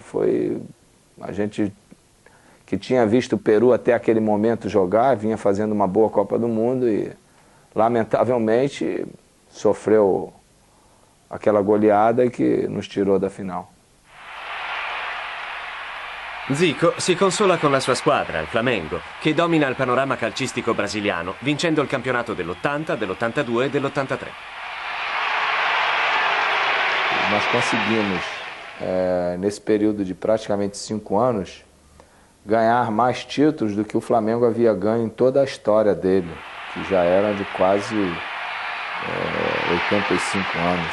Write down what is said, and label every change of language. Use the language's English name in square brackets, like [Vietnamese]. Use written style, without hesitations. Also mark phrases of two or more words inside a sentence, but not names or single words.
[Portuguese] Foi a gente que tinha visto o Peru até aquele momento jogar, vinha fazendo uma boa Copa do Mundo e, lamentavelmente, sofreu aquela goleada que nos tirou da final. [Italian] Zico si consola con la sua squadra, il Flamengo, che domina il panorama calcistico brasiliano, vincendo il campionato dell'80, dell'82 e dell'83. [Portuguese] Nós conseguimos, nesse período de praticamente 5 anos, ganhar mais títulos do que o Flamengo havia ganho em toda a história dele, que já era de quase 85 anos.